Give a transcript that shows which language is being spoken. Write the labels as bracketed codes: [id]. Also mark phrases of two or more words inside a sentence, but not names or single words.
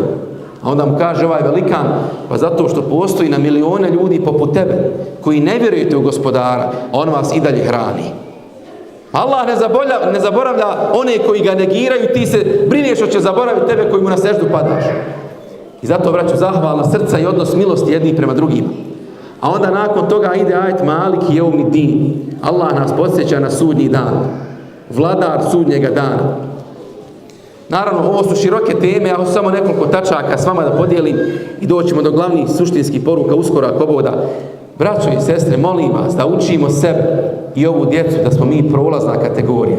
[bs] A onda mu kaže ovaj velikan, pa zato što postoji na milione ljudi poput tebe koji ne vjerujete u gospodara, on vas i dalje hrani. Allah ne zaboravlja one koji ga negiraju, ti se brineš što će zaboraviti tebe koji mu na seždu padaš. I zato, braćo, zahvalna srca i odnos milosti jednih prema drugima. A onda nakon toga ide ajet [ar] مالك يوم الدين. [bs] Allah nas podsjeća na sudnji dan. Vladar sudnjega dana. Naravno, ovo su široke teme, ja hoću samo nekoliko tačaka s vama da podijelim i doćemo do glavnih suštinskih poruka uskoro ako Bog da. Braćo i sestre, molim vas da učimo sebe i ovu djecu da smo mi prolazna kategorija.